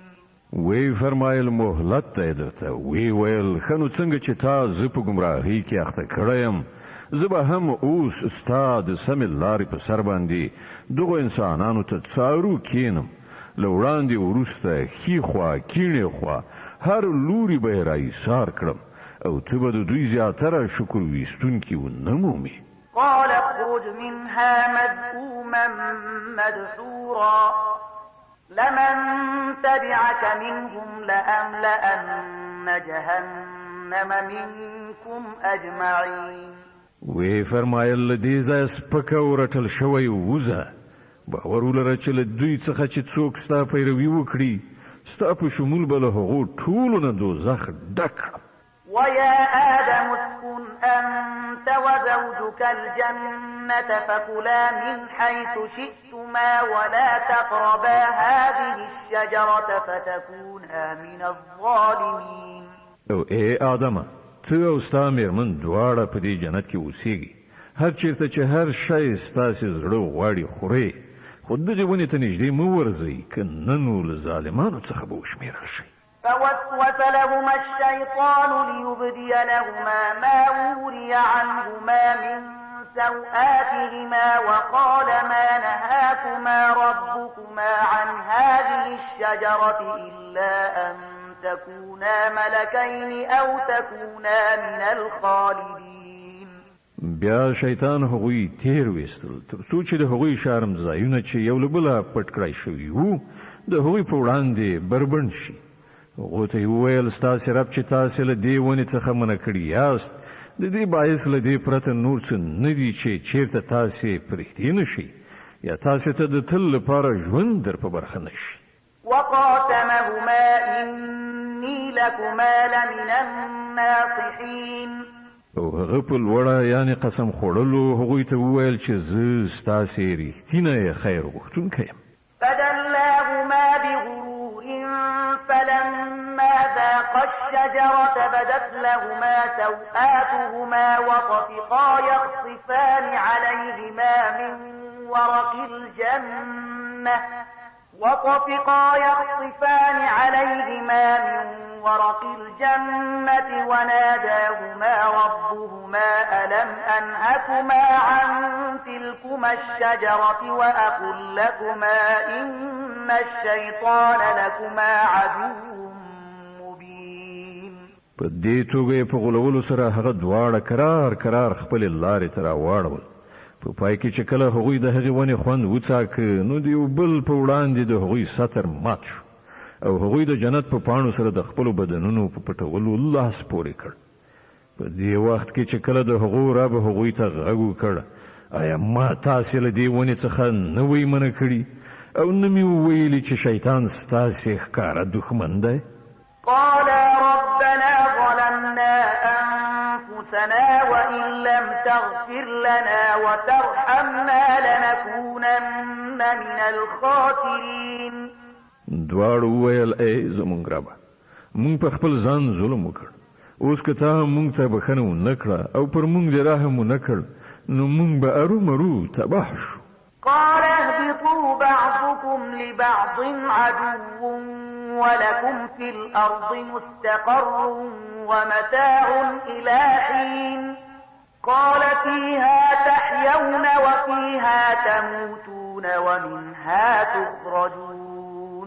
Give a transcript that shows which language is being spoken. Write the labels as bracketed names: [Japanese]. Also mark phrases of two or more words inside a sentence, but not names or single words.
[Pashto] وی فرمایل مهلت ته درته وی ویل خنو څنګه چې تا زه په ګمراهۍ کې اخته کړم زه به هم اوس ستا د سمې لارې په سر باندې دغو انسانانو ته څارو کینم له وړاندې وروسته ښي خوا کیڼې خوا هر لوري به یې راایسار کړم او ته به د دوی زیاتره شکر ویستونکي ونه مومې. [Arabic] قال اخرج منها مذءوما مدحورا لمن تبعك منهم لأملأن جهنم منكم أجمعين. [Pashto] وی فرمایل له دې ځایه سپکه ورټل شوی ووځه باور ولره چې له دوی څخه چې څوک ستا پیروي وکړي ستا په شمول به له هغو ټولو نه دوزخ ډک کړم. [Arabic] ويا آدم اسكن أنت وزوجك الجنة فكلا من حيث شئتما ولا تقربا هذه الشجرة فتكونا من الظالمين. [Pashto] او ای آدمه ته او ستا مېرمن دواړه په دې جنت کې اوسېږي هر چیرته چې هر شی ستاسې زړه غواړي خورئ خو دغې ونې ته نږدې مه ورځئ که نه نو له ظالمانو څخه به وشمېرل شئ. [Arabic] فوسوس لهما الشيطان ليبدي لهما ما وري عنهما من سوآتهما وقال ما نهاكما ربكما عن هذه الشجرة إلا أن تكونا ملكين أو تكونا من الخالدين. [Pashto] بیا شیطان هغوی تیر ویستل تر څو چې د هغوی شرم ځایونه چې یو له بله پټ کړای شوي وو د هغوی په وړاندې بربنډ شي. هغو ته یې وویل ستاسې رب چې تاسې له دې ونې څخه منع کړي یاست د دې باعث له دې پرته نور څه نه دي چې چیرته تاسې پرېږدي نه شي یا تاسې ته د تل لپاره ژوند در په برخه نه شي. [Arabic] وقاسمهما إني لكما لمن الناصحين. [Pashto] او هغه په لوړه یعنې قسم خوړلو هغوی ته وویل چې زه ستاسې رښتینی خیر غوښتونکی یم. [Arabic] فدلاهما بغرور فلما ذاقا الشجرة بدت لهما سوآتهما وطفقا يخصفان عليهما من ورق الجنة وناداهما ربهما ألم أنهكما عن تلكما الشجرة وأقل لكما إن الشيطان لكما عدو مبين. [Pashto] په دې توګه په غولولو سره هغه دواړه کرار خپلې لارې ته راواړول. په پای کې چې کله هغوی د هغې ونې خوند وڅاکه نو د یو بل په وړاندې د هغوی سطر مات شو او هغوی د جنت په پاڼو سره د خپلو بدنونو په پټولو لاس پورې کړ. په دې وخت کې چې کله د هغو رب هغوی ته غږ وکړ آیا ما تاسې له دې ونې څخه نه وی منع کړي او نه مې وویلي چې شیطان ستاسې ښکاره دښمن دی؟ [Arabic] قالا ربنا ظلمنا أنفسنا وإن لم تغفر لنا وترحمنا لنكونن من الخاسرين. [Pashto] دواړو وویل ای زموږ ربه موږ په خپل ځان ظلم وکړ اوس که تا موږ ته بښنه ونه کړه او پر موږ دې رحم ونه کړ نو موږ به ارومرو تباه شو. [Arabic] قال اهبطوا بعضكم لبعض عدو ولكم في الأرض مستقر ومتاع إلى حين قال فيها تحيون وفيها تموتون ومنها تخرجون.